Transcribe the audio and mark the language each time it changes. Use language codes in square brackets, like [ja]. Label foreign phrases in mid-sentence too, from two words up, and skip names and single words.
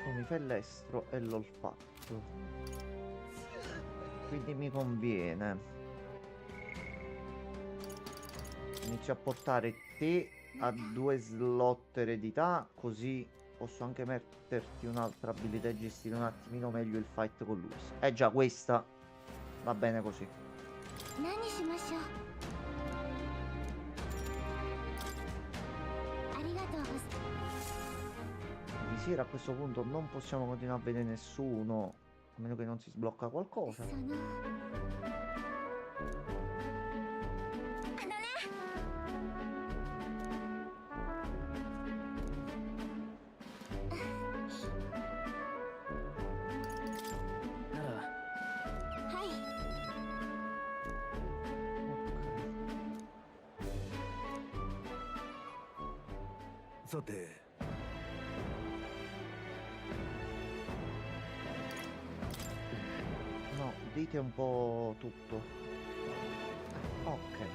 [it] fellestro e l'olfatto. Quindi mi conviene. Inizio a portare te a 2 slot eredità, così posso anche metterti un'altra abilità e gestire un attimino meglio il fight con lui. Già, questa va bene così. [ja] 何しましょう。ありがとうございます。 [it] Visiera, a questo punto non possiamo continuare a vedere nessuno, a meno che non si sblocca qualcosa. [ja] そのならはい。さて [it] No, dite un po' tutto. Ok.